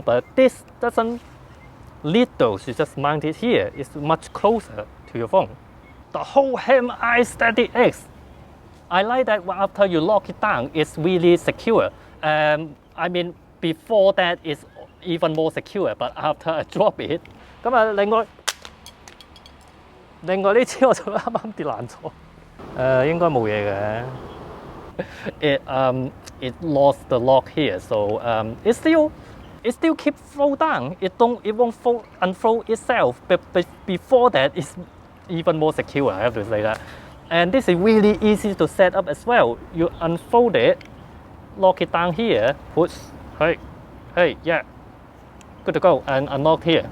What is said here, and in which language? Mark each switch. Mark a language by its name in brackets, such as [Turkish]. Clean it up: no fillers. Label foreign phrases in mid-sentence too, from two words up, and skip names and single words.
[English] But this doesn't need those. You just mount it here. It's much closer to your phone. The Hohem iSteady X. I like that after you lock it down, it's really secure. I mean, before that, it's even more secure, but after I drop it, [Cantonese] 咁啊，另外呢支我就啱啱跌爛咗。應該冇嘢嘅。 [English] It lost the lock here, so it's still it still keeps fold down. It won't unfold itself. But before that, it's even more secure. I have to say that. And this is really easy to set up as well. You unfold it, lock it down here, push, hey, yeah, good to go, and unlock here.